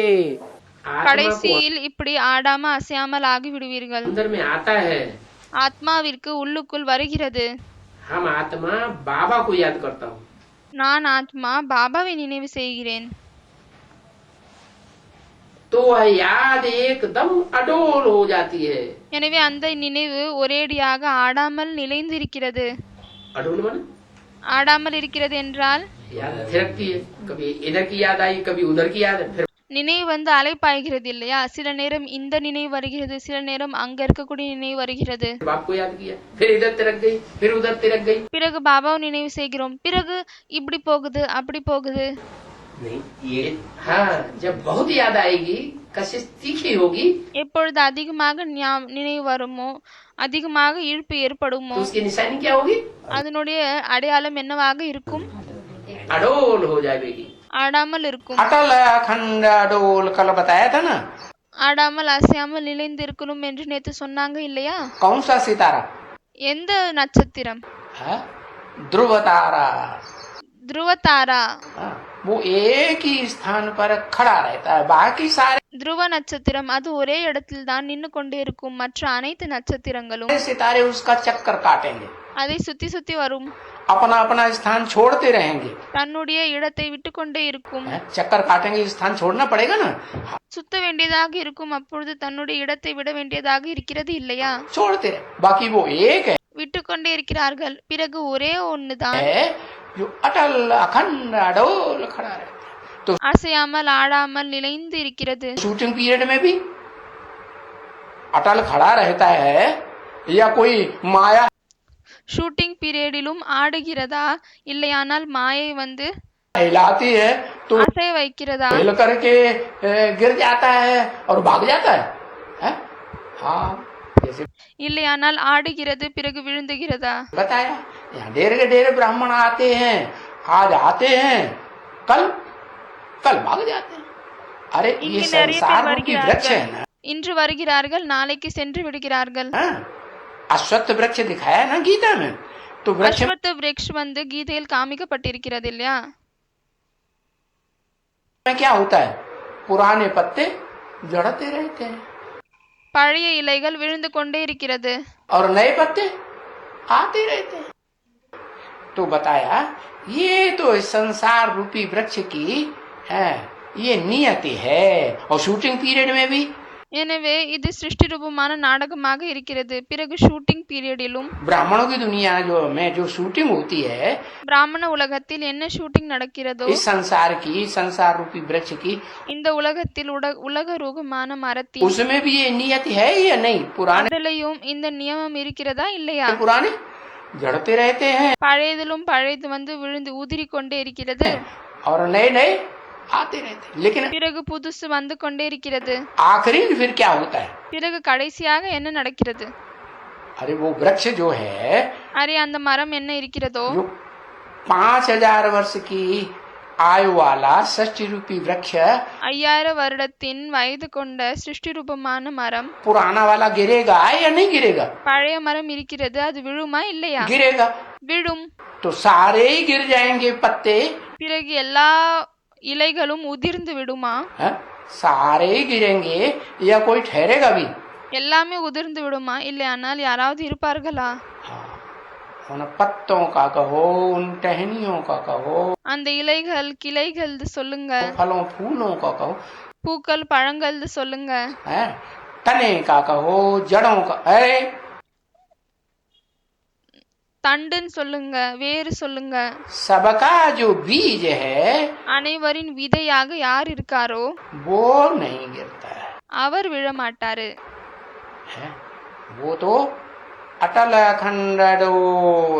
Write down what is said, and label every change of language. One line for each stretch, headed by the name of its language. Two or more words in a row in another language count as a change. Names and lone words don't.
Hindi: आत्मा को
Tamil: கடைசியில் இப்படி ஆடாம அசையாமல் ஆகி விடுவீர்கள்।
Hindi: अंदर में आता है,
Tamil: ஆத்மாவிற்கு உள்ளுக்குள் வருகிறது,
Hindi: हम आत्मा बाबा को याद करता हूँ।
Tamil: நான் ஆத்மா பாபாவை நினைவு செய்கிறேன்।
Hindi: तो वह याद एकदम अडोल हो जाती है।
Tamil: எனவே அந்த நினைவு ஒரேடியாக ஆடாமல் நிலைந்திருக்கிறது।
Hindi: अडोल माने
Tamil: ஆடாமல் இருக்கிறது என்றால்
Hindi: याद थिरकती है, कभी इधर की याद आई, कभी उधर की याद, फिर
Tamil: நினைவு வந்து அலைப்பாய்கிறது இல்லையா? சில நேரம் இந்த நினைவு வருகிறது, சில நேரம் அங்க இருக்கக்கூடிய நினைவு வருகிறது।
Hindi: बाप को याद किया, फिर इधर तिरक गई, फिर उधर तिरक गई।
Tamil: பிறகு பாபாவை நினைவு செய்கிறோம், பிறகு இப்படி போகுது அப்படி போகுது।
Hindi: नहीं ये हाँ, जब बहुत याद आएगी, कशिश तीखी होगी,
Tamil: எப்பொழுது அதிகமாக நினைவு வருமோ, அதிகமாக இழுப்பு ஏற்படுமோ,
Hindi: तो उसकी निशानी क्या होगी?
Tamil: அதனுடைய அடையாளம் என்னவாக இருக்கும்?
Hindi: अडोल हो जाएगी।
Tamil: ஆடாமல் இருக்கும்।
Hindi: अटल अखंड अडोल कल बताया था ना।
Tamil: ஆடாமல் அசையாமல் நிலைந்து இருக்கணும் என்று நேத்து சொன்னாங்க இல்லையா?
Hindi: कौन सा सितारा?
Tamil: எந்த நட்சத்திரம்?
Hindi: है? ध्रुव तारा। ध्रुव तारा। हाँ, वो एक ही स्थान पर खड़ा रहता है, बाकी सारे
Tamil: ध्रुव நட்சத்திரம் அது ஒரே இடத்தில் தான் நின்னு கொண்டே இருக்கும், மற்ற அனைத்து நட்சத்திரங்களும்
Hindi: सितारे उसका चक्कर काटेंगे,
Tamil: அதை சுத்தி சுத்தி வரும்,
Hindi: अपना अपना स्थान छोड़ते रहेंगे।
Tamil: தன்னுடைய இடத்தை விட்டு கொண்டே இருக்கும்,
Hindi: हैं? चक्कर काटेंगे, स्थान छोड़ना पड़ेगा ना,
Tamil: சுத்த வேண்டியதாக இருக்கும், அப்பொழுது தன்னுடைய இடத்தை விட வேண்டியதாக இருக்கிறது இல்லையா?
Hindi: छोड़ते रहे। बाकी वो एक
Tamil: விட்டு கொண்டே இருக்கிறார்கள், பிறகு ஒரே ஒண்ணுதான்
Hindi: है जो अटल अखंड अडोल खड़ा रहता है। तो
Tamil: அசையாமல் ஆடாமல் நிலைந்து இருக்கிறது।
English: shooting period
Hindi: में भी अटल खड़ा रहता है या कोई माया
English: shooting periodilum
Tamil: ஆடுகிறதா, இல்லையானால் மாயை வந்து
Hindi: हिलाती है तो
Tamil: அசைய வைக்கிறதா,
Hindi: हिल करके गिर जाता है और भाग जाता है, हैं? हाँ, जैसे
Tamil: இல்லையானால் ஆடுகிறது பிறகு விழுந்துகிறதா?
Hindi: बताया, यहाँ ढेर के ढेर ब्राह्मण आते हैं, आज आते हैं, कल कल भाग जाते हैं। अरे ये
Tamil: இங்கு நிறைய
Hindi: संसार
Tamil: பேர்
Hindi: रूपी वृक्ष है
Tamil: வருகிறார்கள்,
Hindi: ना,
Tamil: இன்று வருகிறார்கள் நாளைக்கு சென்று விடுகிறார்கள்।
Hindi: हाँ? अश्वत्थ वृक्ष दिखाया ना गीता में, तो वृक्ष अश्वत्थ वृक्ष
Tamil: வந்து கீதையில் காமிக்கப்பட்டிருக்கிறது இல்லையா?
Hindi: में क्या होता है? पुराने पत्ते जड़ते रहते हैं
Tamil: பழைய இலைகள் விழுந்து கொண்டே இருக்கிறது,
Hindi: और नए पत्ते आते रहते हैं। तो बताया ये तो इस संसार रूपी वृक्ष की है, ये नियति है। और
English: shooting period
Hindi: में भी
Tamil: எனவே இது சிருஷ்டி ரூபமான நாடகமாக இருக்கிறது। பிறகு
English: shooting periodilum
Hindi: ब्राह्मणों की दुनिया में जो शूटिंग होती है,
Tamil: பிராமண உலகத்தில் என்ன ஷூட்டிங் நடக்கிறதோ,
Hindi: इस संसार की, संसार रूपी वृक्ष की,
Tamil: இந்த உலகத்தில் உலக ரூபமான மரத்தில்
Hindi: उसमें भी ये नियति है या नहीं? पुराने
Tamil: அதிலையும் இந்த நியமம் இருக்கிறதா இல்லையா?
Hindi: पुराने जड़ते रहते हैं
Tamil: பழையதிலும் பழையது வந்து விழுந்து உதிரி கொண்டே இருக்கிறது,
Hindi: और नए नए आते रहते हैं। लेकिन
Tamil: பிறகு புதுசு வந்து கொண்டே இருக்கிறது।
Hindi: आखिरी में फिर क्या होता है?
Tamil: பிறகு கடைசியாக என்ன நடக்கிறது?
Hindi: अरे वो वृक्ष जो है,
Tamil: அரே அந்த மரம் என்ன இருக்கிறதோ,
Hindi: जो 5000 वर्ष की आयु वाला षष्ठी रूपी वृक्ष
Tamil: 5000 வருடத்தின் வயது கொண்ட சிருஷ்டி ரூபமான மரம்,
Hindi: पुराना वाला गिरेगा या नहीं गिरेगा?
Tamil: பழைய மரம் இருக்கிறது, அது விழுமா இல்லையா?
Hindi: गिरेगा।
Tamil: விழும்।
Hindi: तो सारे ही गिर जाएंगे पत्ते,
Tamil: பிறகு எல்லா இலைகளும் உதிர்ந்து விடுமா?
Hindi: हैं? सारे ही गिरेंगे या कोई ठहरेगा भी?
Tamil: எல்லாமே உதிர்ந்து விடுமா, இல்லையானால் யாராவது இருப்பார்களா?
Hindi: हाँ, उन पत्तों का कहो, उन टहनियों का कहो,
Tamil: அந்த இலைகள் கிளைகள் சொல்லுங்க,
Hindi: फलों फूलों का कहो,
Tamil: பூக்கள் பழங்கள் சொல்லுங்க.
Hindi: है तने का कहो, जड़ों का, अरे
Tamil: தண்டுன்னு சொல்லுங்க, வேறு சொல்லுங்க.
Hindi: सबका जो बीज है
Tamil: அனைவரின் விதையாக யார் இருக்காரோ
Hindi: वो नहीं गिरता
Tamil: அவர் விழமாட்டாரு.
Hindi: है, वो तो अटल अखंड डोल।